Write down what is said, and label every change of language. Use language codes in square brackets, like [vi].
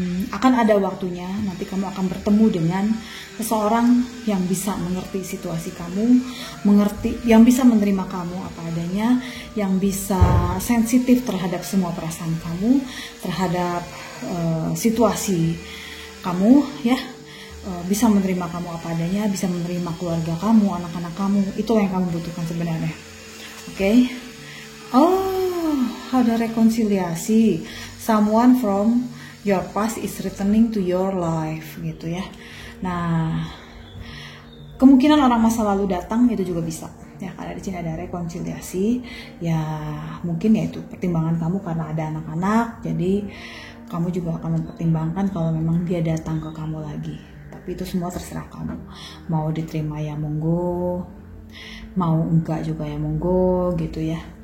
[id] akan ada waktunya nanti kamu akan bertemu dengan seseorang yang bisa mengerti situasi kamu, yang bisa menerima kamu apa adanya, yang bisa sensitif terhadap semua perasaan kamu, terhadap situasi kamu, ya, bisa menerima kamu apa adanya, bisa menerima keluarga kamu, anak-anak kamu. Itu yang kamu butuhkan sebenarnya. Oke. Oh, ada rekonsiliasi. [en] Someone from your past is returning to your life, [id] gitu ya. Nah, kemungkinan orang masa lalu datang itu juga bisa, ya, karena di sini ada rekonsiliasi. Ya, mungkin ya itu pertimbangan kamu karena ada anak-anak, jadi kamu juga akan mempertimbangkan kalau memang dia datang ke kamu lagi. Tapi itu semua terserah kamu. Mau diterima ya monggo, mau enggak juga ya monggo, gitu ya.